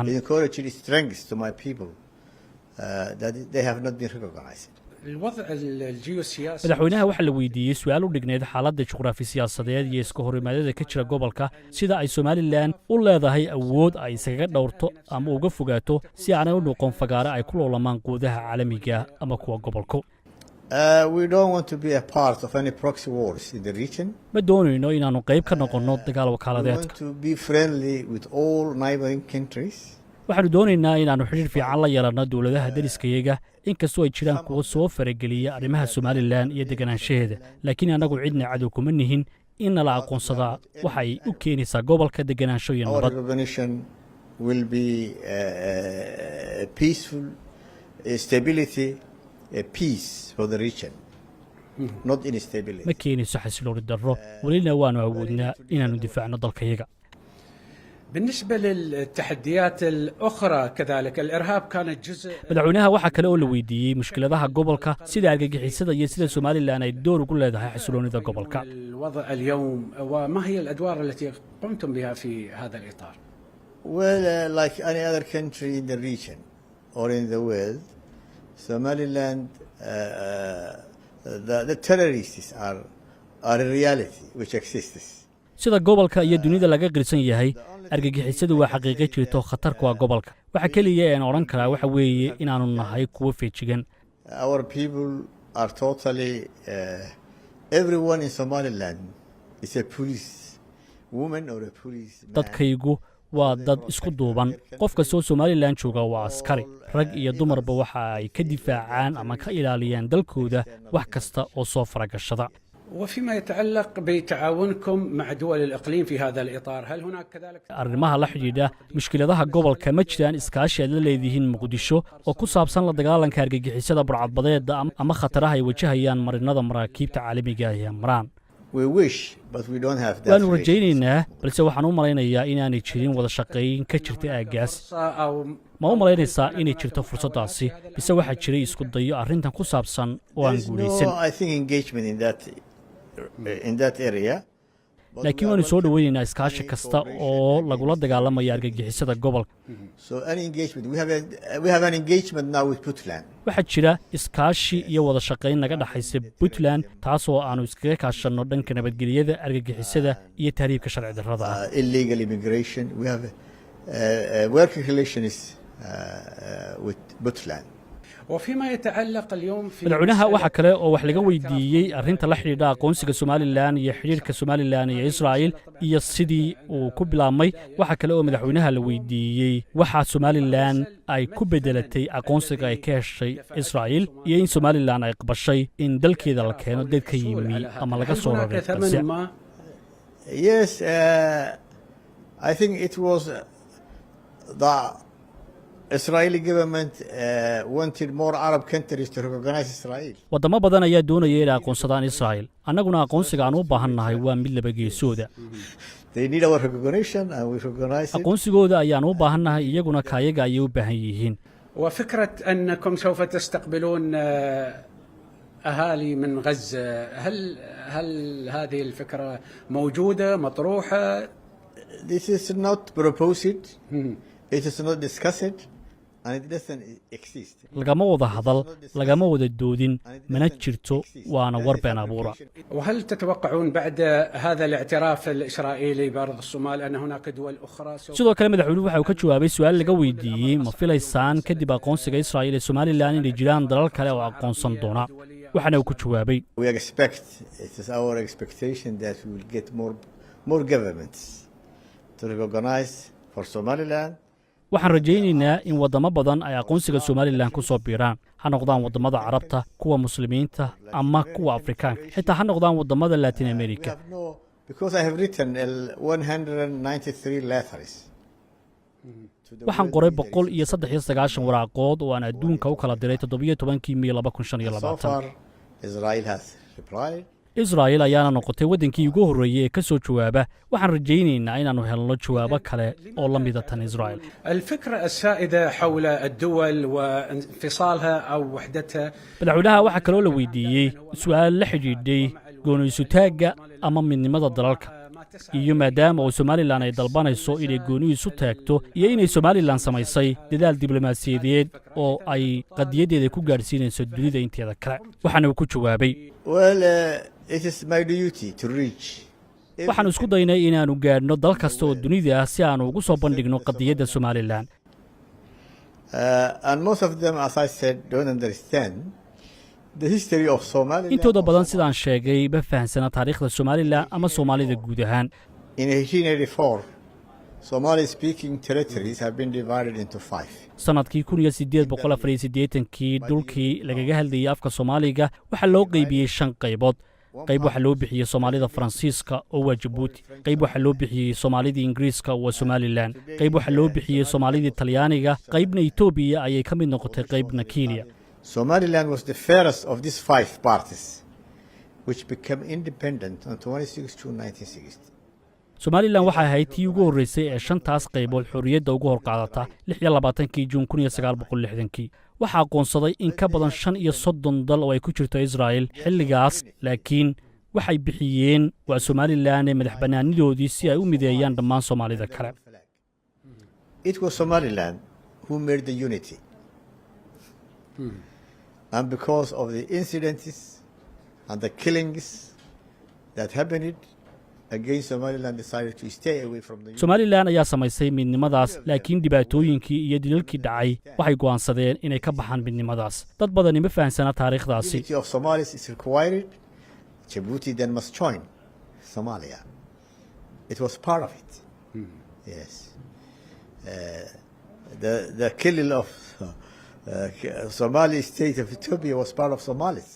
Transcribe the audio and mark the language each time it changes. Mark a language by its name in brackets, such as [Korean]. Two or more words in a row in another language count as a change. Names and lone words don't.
[English] It encouraged strength to my people that they have not been recognized. [Arabic] الوضع الجيوسياسي [Somali] madaxweynaha waxaa la weydiiyey su-aal u dhigneyd xaaladda juqraafi siyaasadeed iyo iska horimaadada ka jira gobolka sida ay somalilan u leedahay awood ay iskaga dhowrto ama uga fogaato si aanay u noqon fagaare ay ku loolamaan quudaha caalamiga ama kuwa gobolku [English] We don't want to be a part of any proxy wars in the region. [Somali] ma doonayno inaannu qayb ka noqonno dagaal [English] We [Somali] wakaaladeedka [English] want to be friendly with all neighboring countries. [Somali] waxaannu doonaynaa inaannu xidhiir fiican la yeelanno dowladaha deriskayaga inkastoo ay jiraan kuwa soo farageliya arrimaha somalilan iyo deganaanshaheeda laakiin annagu cidna cadow kuma nihin in nala aqoonsadaa waxay u keenaysaa gobolka deganaansho iyo [English] Our [Somali] nabad [English] recognition will be peaceful stability, peace for the region, not instability. [Somali] ma keenayso xasilooni darro welina waannu awoodnaa inaannu difaacno dalkayaga [Arabic] بالنسبة للتحديات الأخرى كذلك الإرهاب كانت جزء [Somali] madaxweynaha waxaa kale oo la weydiiyey mushkiladaha gobolka sida argagixisada iyo sida somalilan ay door ugu leedahay xasiloonida gobolka [Arabic] الوضع اليوم وما هي الأدوار التي قمتم بها في هذا الإطار؟ [English] Well, like any other country in the region or in the world, Somaliland, the terrorists are a reality which exists. [Somali] sida gobolka iyo dunida laga qirsan yahay argagixisadu waa xaqiiqo jirto khatar ku ah gobolka waxa keliya ee aan odhan karaa waxa weeye inaannu nahay kuwo feejigan [English] Our people are totally, everyone in Somaliland is a police woman or a police man. [Somali] dadkaygu waa dad isku duuban qof kastoo somalilan jooga waa askari rag iyo dumarba waxa ay ka difaacaan ama ka ilaaliyaan dalkooda wax kasta oo soo faragashada [Arabic] وفيما يتعلق بتعاونكم مع دول الإقليم في هذا الإطار هل هناك كذلك [Somali] arrimaha la xidhiidha mushkiladaha gobolka ma jiraan iskaashi aad la leedihiin muqdisho oo ku saabsan la dagaalanka argagixisada burcadbadeeda ama khataraha ay wajahayaan marinada maraakiibta caalamiga ah ee maraan [English] We wish, but we don't have that. [Somali] waannu [English] relationship. [Somali] rajaynaynaa balse waxaan u malaynayaa inaanay jirin wada shaqayn ka jirta aaggaas [Arabic] أو [Somali] ma u malaynaysaa inay jirto fursaddaasi bise waxaa jiray isku dayo arrintan ku saabsan oo aan [English] There's [Somali] guulaysan [English] no, I think, engagement in that area. But [Somali] laakiin [English] we are [Somali] waannu soo [English] working [Somali] dhoweynaynaa [English] on [Somali] iskaashi [English] any [Somali] kasta [English] cooperation [Somali] oo [English] and [Somali] lagula dagaalamaya argagixisada gobolka [English] So any engagement, we have an engagement now with Puntland. [Somali] waxaa jira iskaashi iyo wada shaqayn naga dhexaysa puntland taasoo aannu iskaga kaashanno dhanka nabadgelyada argagixisada iyo tahriibka sharci darrada ah [English] Illegal immigration. We have working relations with Puntland. [Arabic] وفيما يتعلق اليوم في [Somali] madaxweynaha waxaa kale oo wax laga weydiiyey arrinta la xidhiidha aqoonsiga somalilan iyo xidhiirka somalilan iyo israa'il iyo sidii uu ku bilaabmay waxaa kale oo madaxweynaha la weydiiyey waxaa somalilan ay ku beddelatay aqoonsiga ay ka heshay israa'il iyo in somalilan ay qabashay in dalkeeda la keeno dad ka yimi ama laga [Arabic] هل [Somali] soo [Arabic] هناك [Somali] raray [Arabic] ثمن [Somali] balse [Arabic] ما [English] Yes, I think it was the Israeli government wanted more Arab countries to recognize Israel. [Somali] waddamo badan ayaa doonaya inay aqoonsadaan israa'il annaguna aqoonsiga aan u baahan nahay waa mid laba geesooda [English] They need our recognition and we recognize it. [Somali] aqoonsigooda ayaan u baahan nahay iyaguna kaayaga ayay u baahan yihiin [Arabic] وفكرة أنكم سوف تستقبلون أهالي من غزة هل هذه الفكرة موجودة مطروحة؟ [English] This is not proposed, it is not discussed, and it doesn't exist. [Somali] lagama wada hadal lagama wada doodin mana jirto waana war been abuura [Arabic] وهل تتوقعون بعد هذا الاعتراف الإسرائيلي بأرض الصومال أن هناك دول أخرى سوف [Somali] sidoo kale madaxweynuhu waxa uu ka jawaabay su-aal laga weydiiyey ma filaysaan kadib aqoonsiga israa'il ee somalilan inay jiraan dalal kale oo aqoonsan doona waxaana uu ku jawaabay [English] We expect, it is our expectation that we will get more governments to recognize for Somaliland [Somali] waxaan rajaynaynaa in waddamo badan ay aqoonsiga somalilan ku soo biiraan ha noqdaan waddamada carabta kuwa muslimiinta ama kuwa afrikaanka xitaa ha noqdaan waddamada latin america waxaan qoray 193 waraaqood oo aan adduunka u kala diray 17 May 2025 Israel ayaana noqotay wadankii ugu horreeyay ee ka soo jawaaba waxaan rajaynaynaa inaanu helno jawaabo kale oo la mid ah tan Israel [Arabic] الفكرة السائدة حول الدول وانفصالها أو وحدتها [Somali] madaxweynaha waxa kale oo la weydiiyey su'aal la xidhiidhay gooniisutaaga ama midnimada dalalka iyo maadaama oo Somaliland ay dalbanayso inay gooni isu taagto iyo inay Somaliland samaysay dadaal diblomaasiyadeed oo ay qadiyadeeda ku gaarsiinayso dunida inteeda kale waxaana uu ku jawaabay [English] it is my duty to reach [Somali] waxaan isku daynay inaanu gaadhno dal kasta oo dunida ah si aanu ugu soo bandhigno qadiyadda Somaliland [English] and most of them as I said don't understand the history of Somalia [Somali] intooda badan sidaan sheegay ma fahansana taariikhda Somaliland ama Soomaalida guud ahaan [English] in 1884 Somali speaking territories have been divided into 5 [Somali] sanadkii 1884 dhulkii lagaga hadlayay afka Soomaaliga waxa loo qaybiyay 5 qaybood qayb waxa loo bixiyay Soomaalida Faransiiska oo waa Djibouti qayb waxa loo bixiyay Soomaalida Ingiriiska oo waa Somaliland qayb waxa loo bixiyay Soomaalida Talyaaniga qaybna Itoobiya ayay ka mid noqotay qaybna Kenya [English] Somaliland was the first of these 5 parties which became independent on 26 June 1960 [Somali] Somaliland waxay ahayd tii ugu horreysay ee 5taas qaybood xorriyadda ugu hor qaadata 26 Juun 1960 waxa aqoonsaday in ka badan 35 dal oo ay ku jirto Israel xilligaas laakiin waxay bixiyeen waa Somaliland ee madaxbannaanidoodii si ay u mideeyaan dhammaan Soomaalida kale [English] It was Somaliland who made the unity and because of the incidents and the killings that happened against Somaliland decided to stay away from the [Somali] Somaliland ayaa samaysay midnimadaas laakiin dhibaatooyinkii iyo dilalkii dhacay waxay go'aansadeen inay ka baxaan midnimadaas dad badan ma fahansana taariikhdaasi [English] unity of Somalis is required Djibouti then must join Somalia it was part of it yes the killing of Somali state of Ethiopia was part of Somalis